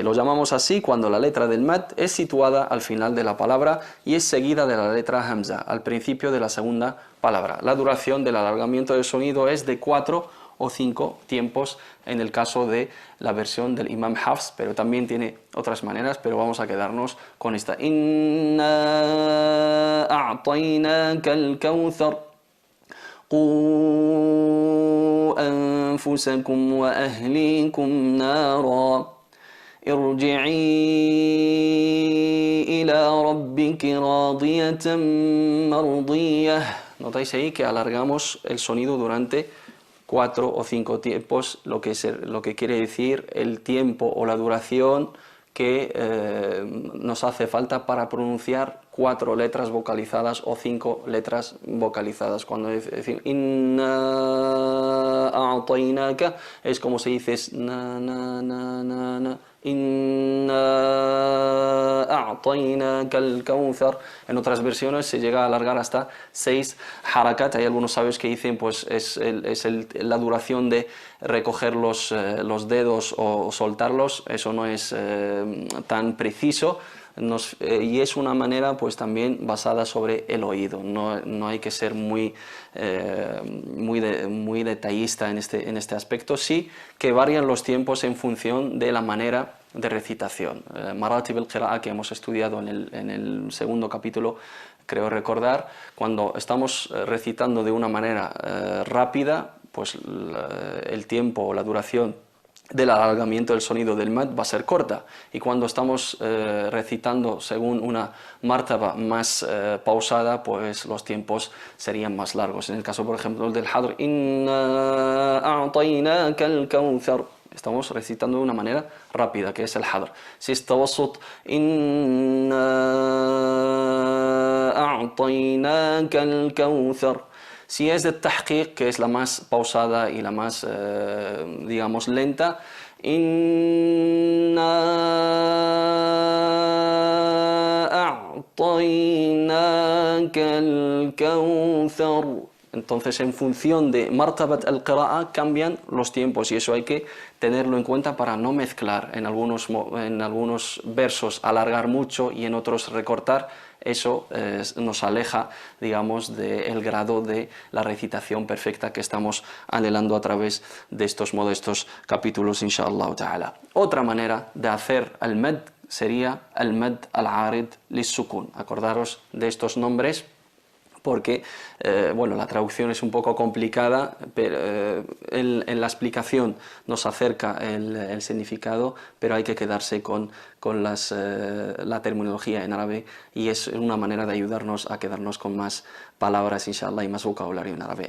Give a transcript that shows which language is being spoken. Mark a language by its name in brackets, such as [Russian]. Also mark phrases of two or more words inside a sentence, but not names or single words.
[Spanish] Lo llamamos así cuando la letra del mad es situada al final de la palabra y es seguida de la letra hamza, al principio de la segunda palabra. La duración del alargamiento del sonido es de 4 o 5 tiempos en el caso de la versión del Imam Hafs, pero también tiene otras maneras, pero vamos a quedarnos con esta. [Arabic] إنا أعطيناك الكوثر قوا أنفسكم وأهليكم نارا ارجعي إلى ربك راضية مرضية. [Spanish] Notáis ahí que alargamos el sonido durante 4 o 5 tiempos, lo que quiere decir el tiempo o la duración que nos hace falta para pronunciar 4 letras vocalizadas o 5 letras vocalizadas. Cuando decimos [Arabic] إنا أعطيناك [Spanish] es como se dice na na na na na. [Arabic] إنا أعطيناك الكوثر. [Spanish] En otras versiones se llega a alargar hasta 6 harakat. Hay algunos sabios que dicen pues la duración de recoger los dedos o soltarlos. Eso no es tan preciso. Y es una manera pues también basada sobre el oído, no hay que ser muy detallista en este aspecto, sí que varían los tiempos en función de la manera de recitación. [Arabic] مراتب القراءة, [Spanish] que hemos estudiado en el segundo capítulo, creo recordar, cuando estamos recitando de una manera rápida, pues el tiempo o la duración del alargamiento del sonido del mad va a ser corta, y cuando estamos recitando según una martaba más pausada, pues los tiempos serían más largos. En el caso, por ejemplo, del hadr, [Arabic] إنا أعطيناك الكوثر, [Spanish] estamos recitando de una manera rápida, que es el hadr. Si es tawassut, [Arabic] إنا أعطيناك الكوثر. [Spanish] Si es de tahqiq, que es la más pausada y la más, digamos, lenta, [Arabic] إنا أعطيناك الكوثر. [Spanish] Entonces, en función de [Arabic] مرتبة القراءة [Spanish] cambian los tiempos, y eso hay que tenerlo en cuenta para no mezclar en algunos versos, alargar mucho y en otros recortar. Eso nos aleja, digamos, del grado de la recitación perfecta que estamos anhelando a través de estos modestos capítulos, [Arabic] إن شاء الله تعالى. [Spanish] Otra manera de hacer al mad sería [Arabic] المد العارض للسكون. [Spanish] Acordaros de estos nombres, porque bueno, la traducción es un poco complicada, pero en la explicación nos acerca el significado, pero hay que quedarse con la terminología en árabe, y es una manera de ayudarnos a quedarnos con más palabras, inshallah, y más vocabulario en árabe.